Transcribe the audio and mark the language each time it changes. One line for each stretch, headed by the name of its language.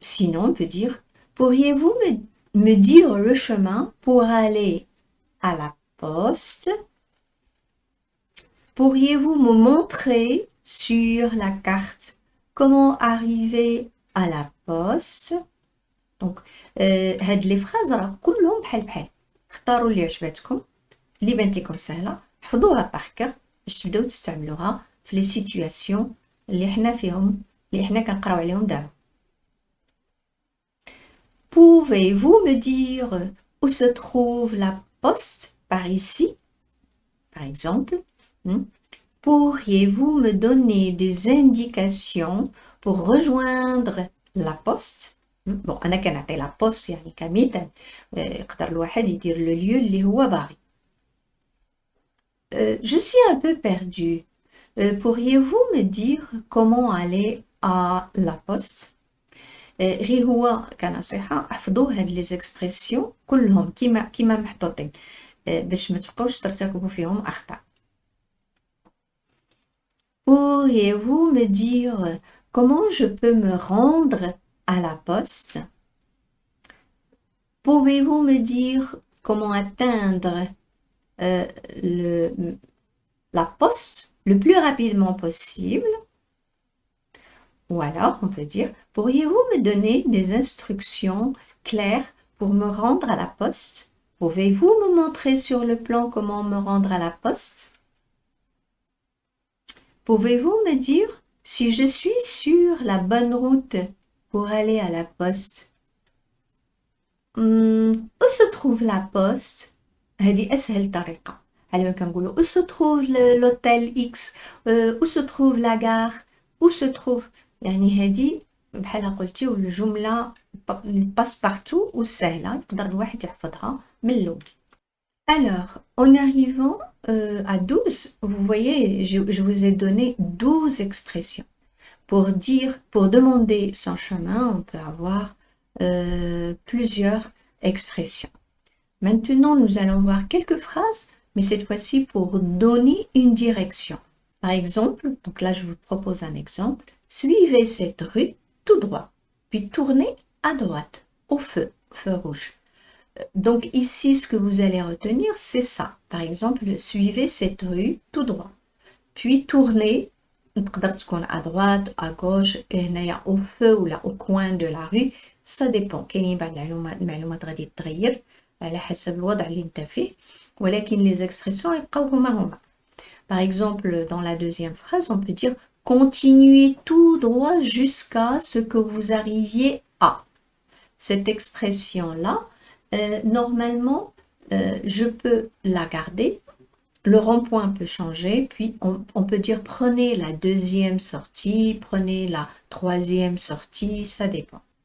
French: Sinon, on peut dire « Pourriez-vous me dire le chemin pour aller à la poste ?» Pourriez-vous me montrer sur la carte comment arriver à la poste?
Arabic: Donc, هاد لي فراز راه كلهم بحال بحال. اختاروا اللي عجبتكم، اللي بانت لكم سهله، حفظوها باركر باش تبداو تستعملوها في لي سيتوياسيون اللي حنا فيهم، اللي حنا كنقراو عليهم دابا.
French: Pouvez-vous me dire où se trouve la poste par ici? Par exemple. Pourriez-vous me donner des indications pour rejoindre la poste?
Arabic: Bon, أنا كنعطي la poste يعني كمثال، يقدر الواحد يدير le lieu اللي هو باغي.
French: Je suis un peu perdue. Pourriez-vous me dire comment aller à la poste?
Arabic: غير هو كنصيحة احفظوا هاد لي زيكسبرسيون كلهم كيما محطوطين باش ما تبقاوش ترتكبوا فيهم أخطاء.
French: Pourriez-vous me dire comment je peux me rendre à la poste? Pouvez-vous me dire comment atteindre la poste le plus rapidement possible? Ou alors, on peut dire, pourriez-vous me donner des instructions claires pour me rendre à la poste? Pouvez-vous me montrer sur le plan comment me rendre à la poste? Pouvez-vous me dire si je suis sur la bonne route pour aller à la poste? Où se trouve la poste?
Arabic: هذه أسهل طريقة. على كنقولوا
French: où se trouve l'hôtel X, où se trouve la gare, où se trouve.
Arabic: يعني هذه بحال قلتي والجملة passe partout وسهلة يقدر الواحد يحفظها من الأول.
French: Alors, en arrivant à 12, vous voyez, je vous ai donné 12 expressions. Pour demander son chemin, on peut avoir plusieurs expressions. Maintenant, nous allons voir quelques phrases, mais cette fois-ci pour donner une direction. Par exemple, donc là je vous propose un exemple. Suivez cette rue tout droit, puis tournez à droite, au feu rouge. Donc ici, ce que vous allez retenir, c'est ça. Par exemple, suivez cette rue tout droit, puis tournez, à droite, à gauche, au feu ou là, au coin de la rue. Ça dépend.
Arabic: كاينين بعض المعلومات غادي تتغير على حسب الوضع اللي انت فيه، ولكن
French: les expressions
Arabic: يبقاو هما.
French: Par exemple, dans la deuxième phrase, on peut dire continuez tout droit jusqu'à ce que vous arriviez à. cette expression-là, normalement, je peux la garder. Le rond-point peut changer, puis on peut dire prenez la deuxième sortie, prenez la troisième sortie, ça dépend.